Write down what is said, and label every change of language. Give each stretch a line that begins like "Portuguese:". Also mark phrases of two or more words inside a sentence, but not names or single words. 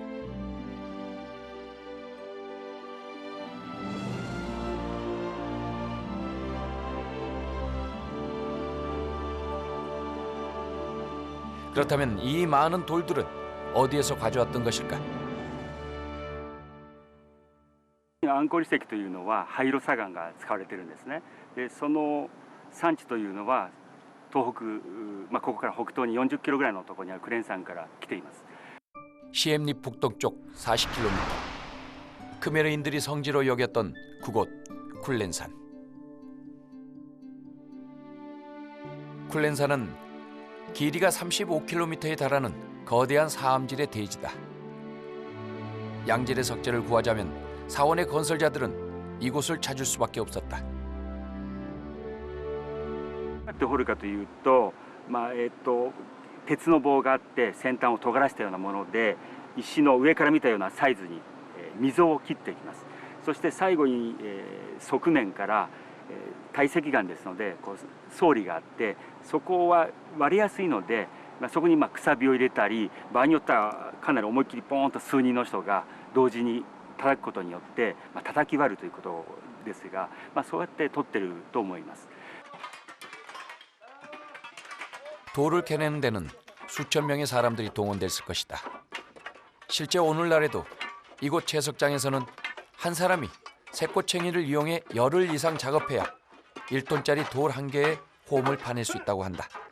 Korean: 그렇다면 이 많은 돌들은 어디에서 가져왔던 것일까?
Japanese: アンコール石というのは廃炉砂岩が使われているんですね。でその産地というのは東北、ここから北東に40キロぐらいのところにあるクレン山から来ています。
Korean: 시엠리 북동쪽 40km. 크메르인들이 성지로 여겼던 그곳 쿨렌산. 쿨렌산은 길이가 35km에 달하는 거대한 사암질의 대지다. 양질의 석재를 구하자면 사원의 건설자들은 이곳을 찾을 수밖에 없었다.
Japanese: どうやって掘るかというと、鉄の棒があって先端を尖らせたようなもので石の上から見たようなサイズに溝を切っていきます。そして最後に側面から堆積岩ですのでこう層理があってそこは割れやすいので、そこにくさびを入れたり場合によってはかなり思いっきりポーンと数人の人が同時に叩くことによって叩き割るということですが、そうやって取ってると思います。
Korean: 돌을 캐내는 데는 수천 명의 사람들이 동원됐을 것이다. 실제 오늘날에도 이곳 채석장에서는 한 사람이 새꼬챙이를 이용해 열흘 이상 작업해야 1톤짜리 돌 한 개의 홈을 파낼 수 있다고 한다.